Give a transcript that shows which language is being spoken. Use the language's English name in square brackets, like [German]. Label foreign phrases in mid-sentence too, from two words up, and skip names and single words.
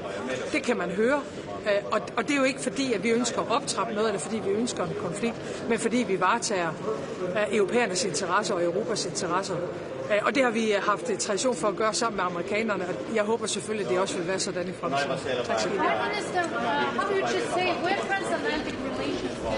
[Danish] Det kan man høre. Og det er jo ikke fordi, at vi ønsker at optrappe noget, eller fordi vi ønsker en konflikt, men fordi vi varetager europæernes interesser og Europas interesser. Og det har vi haft tradition for at gøre sammen med amerikanerne, og jeg håber selvfølgelig, at det også vil være sådan i fremtiden. Tak skal I have. [English] How do you just say, we're transatlantic relations?